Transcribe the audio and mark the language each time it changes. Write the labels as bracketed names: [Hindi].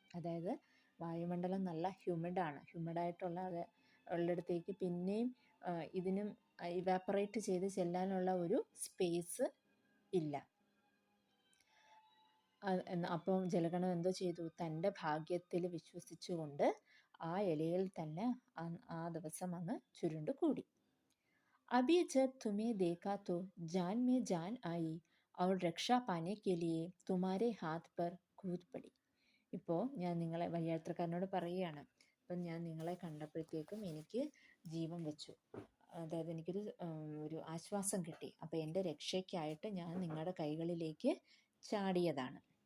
[Malayalam] അതായത് വായുമണ്ഡലം നല്ല ഹ്യൂമിഡായിട്ടുള്ള ഉള്ളിടത്തേക്ക് പിന്നെയും ഇതിനും ഇവാപ്പറേറ്റ് ചെയ്ത് ചെല്ലാനുള്ള ഒരു സ്പേസ് ഇല്ല. അപ്പം ജലഗണം എന്തോ ചെയ്തു, തൻ്റെ ഭാഗ്യത്തിൽ വിശ്വസിച്ചുകൊണ്ട് ആ ഇലയിൽ തന്നെ ആ ദിവസം അങ്ങ് ചുരുണ്ടു കൂടി. [Hindi] अभी जब तुम्हें देखा तो जान में जान आई और रक्षा पाने के लिए तुम्हारे हाथ पर कूद पड़ी. [Malayalam] ഇപ്പോൾ ഞാൻ നിങ്ങളെ വഴിയാത്രക്കാരനോട് പറയുകയാണ്, അപ്പം ഞാൻ നിങ്ങളെ കണ്ടപ്പോഴത്തേക്കും എനിക്ക് ജീവൻ വെച്ചു, അതായത് ഒരു ആശ്വാസം കിട്ടി. അപ്പോൾ എൻ്റെ രക്ഷയ്ക്കായിട്ട് ഞാൻ നിങ്ങളുടെ കൈകളിലേക്ക് ചാടിയതാണ്.